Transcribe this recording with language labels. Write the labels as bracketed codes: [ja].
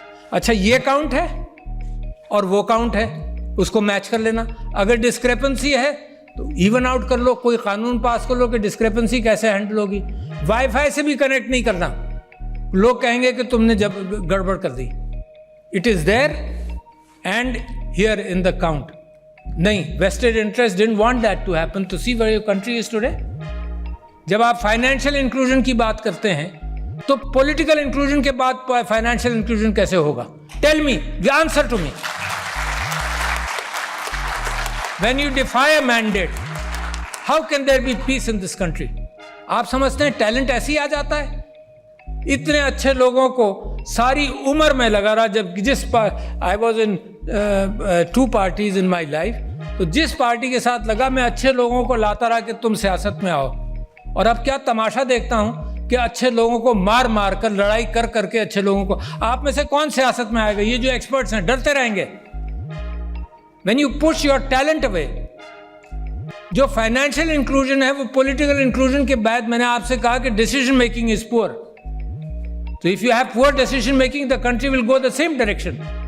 [ur] اچھا یہ کاؤنٹ ہے اور وہ کاؤنٹ ہے, اس کو میچ کر لینا. اگر ڈسکریپنسی ہے تو ایون آؤٹ کر لو. کوئی قانون پاس کر لو کہ ڈسکریپنسی کیسے ہینڈل ہوگی. وائی فائی سے بھی کنیکٹ نہیں کرنا, لوگ کہیں گے کہ تم نے جب گڑبڑ کر دی. [en] It is there and here in the count. نہیں, vested interest didn't want that to happen. To see where your country is today. [ur] جب آپ فائنینشیل انکلوژن کی بات کرتے ہیں تو پولیٹیکل انکلوژن کے بعد فائنینشیل انکلوژن کیسے ہوگا؟ [en] Tell me, answer to me. When you defy a mandate, how can there be peace in this country? [ur] آپ سمجھتے ہیں ٹیلنٹ ایسے ہی آ جاتا ہے؟ اتنے اچھے لوگوں کو ساری عمر میں لگا رہا. جب [en] I was in 2 parties in my life, [ur] تو جس پارٹی کے ساتھ لگا میں اچھے لوگوں کو لاتا رہا کہ تم سیاست میں آؤ. اور اب کیا تماشا دیکھتا ہوں کہ اچھے لوگوں کو مار مار کر, لڑائی کر کے اچھے لوگوں کو. آپ میں سے کون سیاست میں آئے گا؟ یہ جو ایکسپرٹس ہیں ڈرتے رہیں گے. [en] When you push your talent away, [ur] جو فائنینشیل انکلوژن ہے وہ پولیٹیکل انکلوژن کے بعد میں نے آپ سے کہا کہ [en] Decision making is poor. So if you have poor decision making, the country will go the same direction.